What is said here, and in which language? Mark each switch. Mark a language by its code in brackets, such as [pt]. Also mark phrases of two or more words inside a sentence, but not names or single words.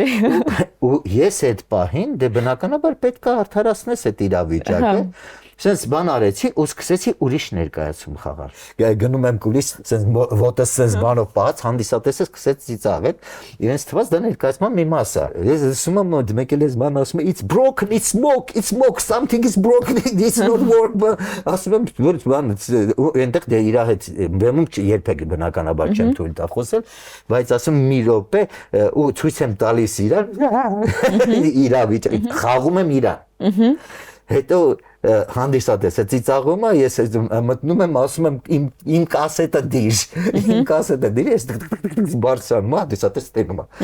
[hy] Ու ես այդ պահին դե բնականաբար պետք է արդարացնես այդ իրավիճակը։ Սենց բան արեցի ու սկսեցի ուրիշ ներկայացում խաղալ։ Գնում եմ կուլիս, սենց ոտս սենց բանով բաց, հանդիսատեսը սկսեց ծիծաղել, իրենց թվաց դա ներկայացման մի մաս է։ Ես ասում եմ մեկ էլ ես բան ասում եմ [en] it's broken, it's smoke, something is broken, it's not work, [hy] ասում եմ որ բան այնտեղ դե իր հետ բեմում երբեք բնականաբար չեմ թույլ տա խոսել, բայց ասում մի րոպե ու ցույց եմ տալիս իրան իրավիճակը խաղում եմ իրան։ Հետո հանդիսատեսը ծիծաղում է, ես մտնում եմ, ասում եմ իմ կասետը դիր, ես բարձրանում եմ, հանդիսատեսը տենում է,